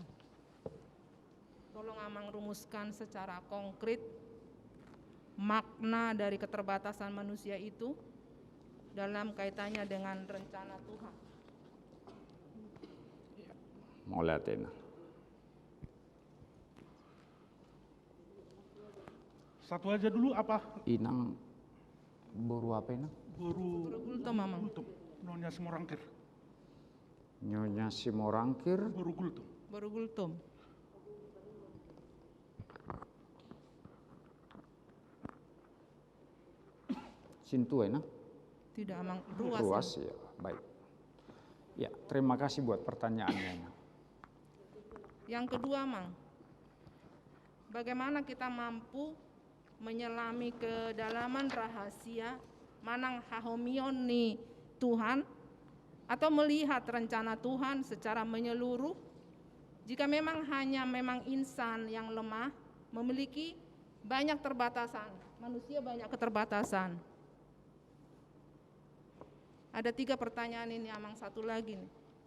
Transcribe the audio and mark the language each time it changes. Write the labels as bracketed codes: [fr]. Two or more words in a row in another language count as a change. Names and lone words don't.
[id] Tolong Amang rumuskan secara konkret makna dari keterbatasan manusia itu dalam kaitannya dengan rencana Tuhan. Mau lihatin. Satu aja dulu apa? Inang buru apa ini? Buru Gultom Amang. Gultom. Nyonya Simorangkir. Nyonya Simorangkir. Buru Gultom. Baru Gultom. Sintu enak. Tidak Amang, ruas. Ruas ya, baik. Ya, terima kasih buat pertanyaannya. Yang kedua Amang, bagaimana kita mampu menyelami kedalaman rahasia [bbc] manang hahomion ni Tuhan, [id] atau melihat rencana Tuhan secara menyeluruh, jika memang hanya insan yang lemah, memiliki banyak terbatasan, manusia banyak keterbatasan. Ada 3 pertanyaan ini Amang, satu lagi nih.